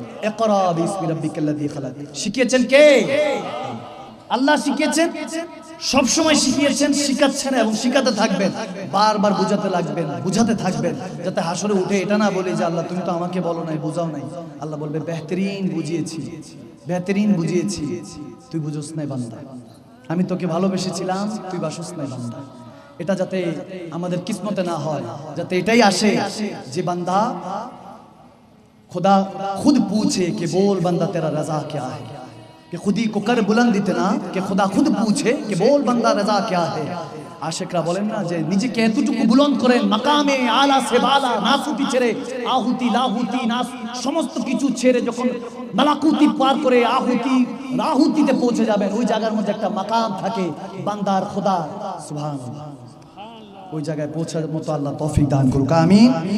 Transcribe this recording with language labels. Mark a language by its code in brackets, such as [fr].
[ar] ইকরা বিসমি রাব্বিকাল্লাযী খালাক [bn] শিখিয়েছেন কে? আল্লাহ শিখিয়েছেন, সব সময় শিখিয়েছেন, শিখাচ্ছেন এবং শিখাতে থাকবেন। বারবার বুঝাতে থাকবেন, যাতে হাসরে উঠে এটা না বলে যে আল্লাহ তুমি তো আমাকে বলো নাই, বুঝাও নাই। আল্লাহ বলবে বেহতরিন বুঝিয়েছি, তুই বুঝোস নাই বান্দা, আমি তোকে ভালোবেসেছিলাম, তুই বাসোস নাই বান্দা। এটা যাতে আমাদের কিসমতে না হয়, যাতে এটাই আসে যে বান্দা [hi] खुदा खुद पूछे कि बोल बंदा तेरा रजा क्या है, कि खुदी को कर बुलंद इतना कि खुदा खुद पूछे कि बोल बंदा रजा क्या है। [bn] আশিকরা বলেন না যে নিজেকে এতটুকু বুলন্দ করেন, মাকামে আলা সে বালা, নাসুতি ছেড়ে, আহুতি লাহুতি নাস সমস্ত কিছু ছেড়ে যখন মালাকুতি পার করে আহুতি রাহুতিতে পৌঁছে যাবেন, ওই জায়গার মধ্যে একটা মাকাম থাকে বান্দার খোদা। সুবহানাল্লাহ, ওই জায়গায় পৌঁছার মতো আল্লাহ তৌফিক দান করুক, আমিন।